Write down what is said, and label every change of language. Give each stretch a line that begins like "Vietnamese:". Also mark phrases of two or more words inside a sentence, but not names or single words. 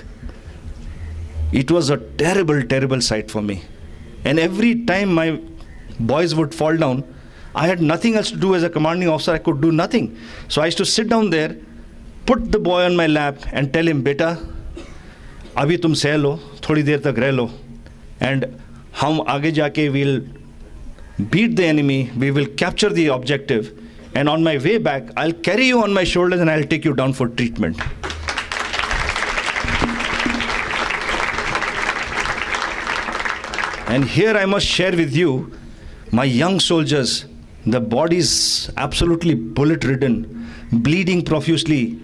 English: It was a terrible, terrible sight for me. And every time my boys would fall down, I had nothing else to do as a commanding officer. I could do nothing. So I used to sit down there, put the boy on my lap and tell him, "Beta,
Hindi: अभी तुम सह लो, थोड़ी देर तक रह लो.
English: And
Hindi: हम आगे जाके
English: we'll beat the enemy, we will capture the objective. And on my way back, I'll carry you on my shoulders and I'll take you down for treatment." And here I must share with you, my young soldiers, the bodies absolutely bullet-ridden, bleeding profusely.